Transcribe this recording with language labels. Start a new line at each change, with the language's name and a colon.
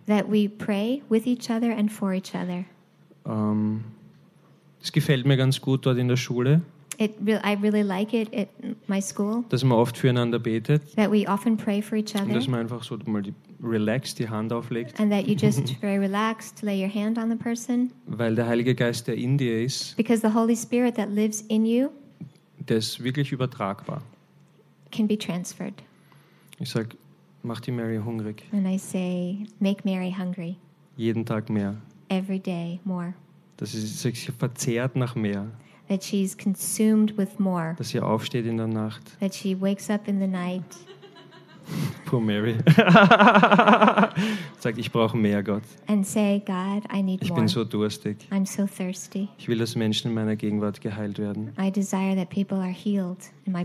English: That we pray with each other and for each other.
German: Es gefällt mir ganz gut dort in der Schule.
English: I really like it at my school.
German: Dass man oft füreinander betet.
English: That we often pray for each other.
German: Und dass man einfach so mal die Hand auflegt.
English: And that you just very relaxed lay your hand on the person.
German: Weil der Heilige Geist, der in dir ist.
English: Because the Holy Spirit that lives in you.
German: Der ist wirklich übertragbar.
English: Can be transferred.
German: Ich sag, mach die Mary hungrig.
English: And I say, make Mary hungry.
German: Jeden Tag mehr.
English: Every day more.
German: Dass sie sich verzehrt nach mehr.
English: That she's consumed with more.
German: Dass sie aufsteht in der Nacht.
English: That she wakes up in the night. Poor Mary.
German: Sagt, ich brauche mehr, Gott.
English: And say, God, I need
German: ich
English: more.
German: Bin so durstig.
English: I'm so thirsty.
German: Ich will, dass Menschen in meiner Gegenwart geheilt werden.
English: I desire that people are healed in my